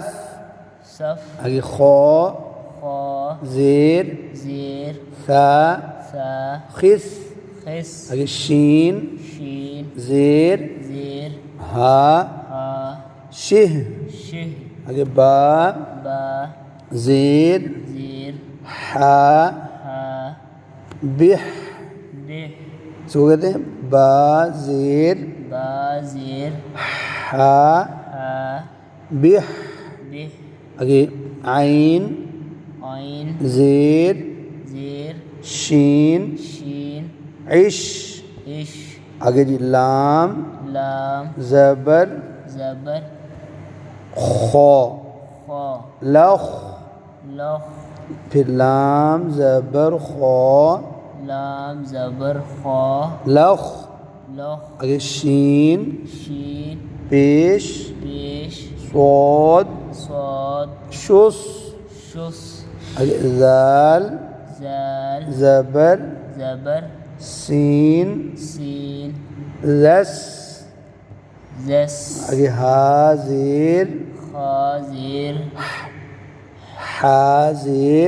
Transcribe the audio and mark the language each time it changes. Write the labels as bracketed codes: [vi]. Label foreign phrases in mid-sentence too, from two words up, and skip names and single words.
[ur] صف آگے خو خا زیر زیر سا سا خس خس آگے شین شین زیر زیر ہا ہا شہ شہ آگے با با زیر زیر ہا ہا بہ بہ اس کو کہتے ہیں با زیر با زیر ہا ہا بہ بہ آگے عین عین زیر زیر شین شین عش عش آگے جی لام لام زبر زبر خو خا لخ لخ پھر لام زبر خو لام زبر خا لخ لخ آگے شین شین پیش پیش صاد صاد شس شس آگے زال زال زبر زبر سین سین لس زس آگے ہا زیر خا زیر ہا زیر